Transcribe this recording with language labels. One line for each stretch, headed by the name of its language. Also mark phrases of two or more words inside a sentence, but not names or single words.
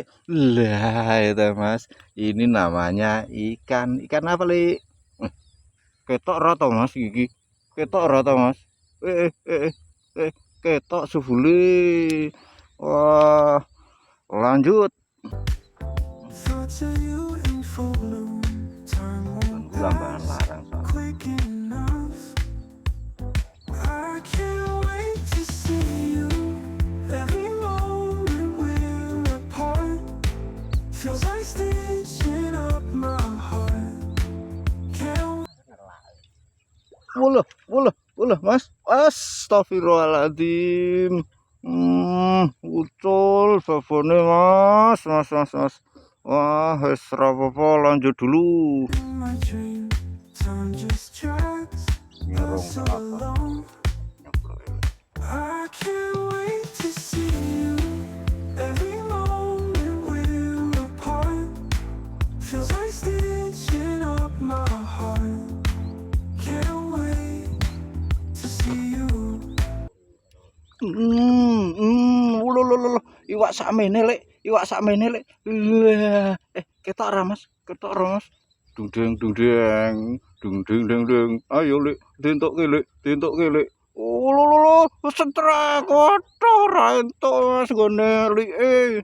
Indonesian: Lah itu Mas, ini namanya ikan apa lek?
Javanese: Ketok ora to Mas iki? Ketok ora to Mas? Ketok subule. Wah, lanjut.
English: Thoughts of you in full bloom. Time won't
Javanese: Lambangan
English: pass
Javanese: larang soalnya.
English: quick enough. I can't wait to see you. Every moment we're apart feels like stitching up my heart. Can't
Javanese: Wuluh Mas.
Arabic: Astagfirullahaladzim.
Javanese: Ucul babone Mas. Wah, wis ora apa-apa,
Indonesian: lanjut dulu.
English: in my dream. Time just drags us along. I can't wait to see you. Every moment we're apart feels like stitching up my heart. Can't wait to see you.
Javanese: Wuluh. Iwak sakmene lek. Lah, ketok ora Mas? Dung deng. Ayo lek, dientokke lek. Lho, sentrek kotor ra entuk Mas gone like.